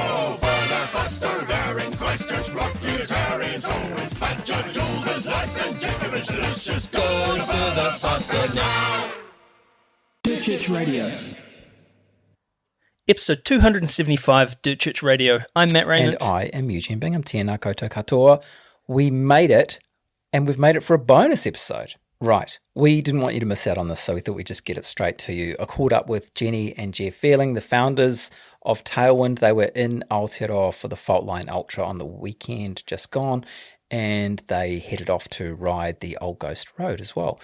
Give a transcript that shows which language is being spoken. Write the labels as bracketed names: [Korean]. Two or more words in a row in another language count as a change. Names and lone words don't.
[English] Oh, Further Faster, there in Christchurch. Rocky is hairy and so is Badger. Jules is nice and Jacob is delicious. Go to Further Faster now. Dirt Church Radio. Episode 275, Dirt Church Radio. I'm Matt Raymond. And I am Eugene Bingham. [Māori] Tēnā koutou katoa. [English] We made it, and we've made it for a bonus episode. Right. We didn't want you to miss out on this, so we thought we'd just get it straight to you. I caught up with Jenny and Jeff Vierling, the founders of Tailwind. They were in Aotearoa for the Faultline Ultra on the weekend just gone, and they headed off to ride the Old Ghost Road as well.